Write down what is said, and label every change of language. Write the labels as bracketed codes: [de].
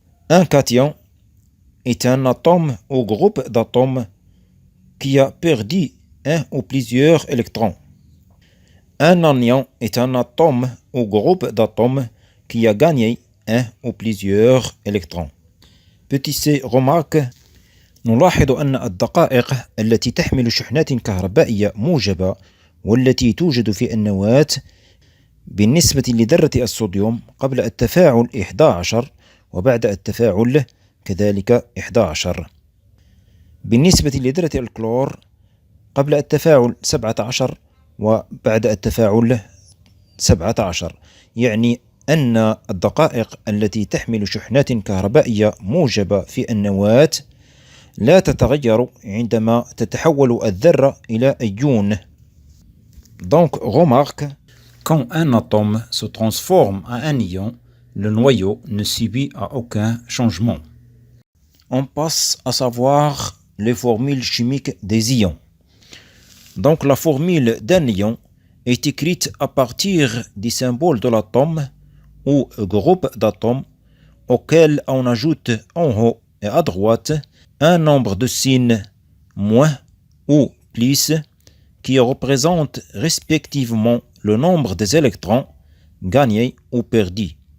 [fr] Un cation est un atome ou groupe d'atomes qui a perdu un ou plusieurs électrons. Un anion est un atome ou groupe d'atomes qui a gagné un ou plusieurs électrons. Petit C remarque. [ar] نلاحظ أن الدقائق التي تحمل شحنات كهربائية موجبة والتي توجد في النواة بالنسبة لذرة الصوديوم قبل التفاعل 11 وبعد التفاعل كذلك 11. بالنسبة لذرة الكلور قبل التفاعل 17 وبعد التفاعل 17، يعني أن الدقائق التي تحمل شحنات كهربائية موجبة في النواة لا تتغير عندما تتحول الذرة إلى أيون. [fr] Donc, remarque, quand un atome se transforme en un ion, le noyau ne subit aucun changement. On passe à savoir les formules chimiques des ions. Donc, la formule d'un ion est écrite à partir du symbole de l'atome ou groupe d'atomes auquel on ajoute en haut et à droite un nombre de signes moins ou plus qui représentent respectivement le nombre des électrons gagnés ou perdus.